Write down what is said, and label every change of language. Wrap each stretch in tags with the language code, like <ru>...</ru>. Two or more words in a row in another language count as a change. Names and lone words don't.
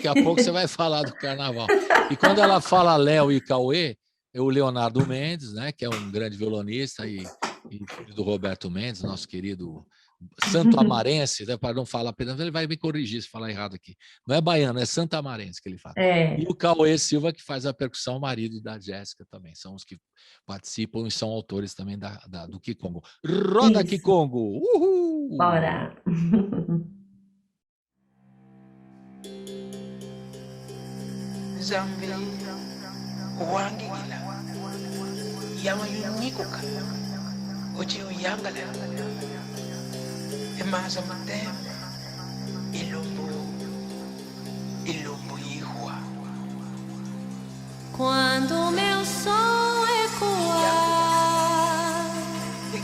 <pt>Daqui a pouco você vai falar do carnaval. E quando ela fala Léo e Cauê, é o Leonardo Mendes, né, que é um grande violonista e filho do Roberto Mendes, nosso querido santo-amarense, né, para não falar apenas, ele vai me corrigir se falar errado aqui. Não é baiano, é santo-amarense que ele fala. E É, o Cauê Silva, que faz a percussão, o marido da Jéssica também. São os que participam e são autores também do Kikongo. Roda, isso. Kikongo! Uhul! Bora.</pt> <kmb>Zambi wangigila yama yunyikuka uchi uyangala emaza mutembe ilumbu yihua</kmb> <pt>Quando meu som ecoar</pt>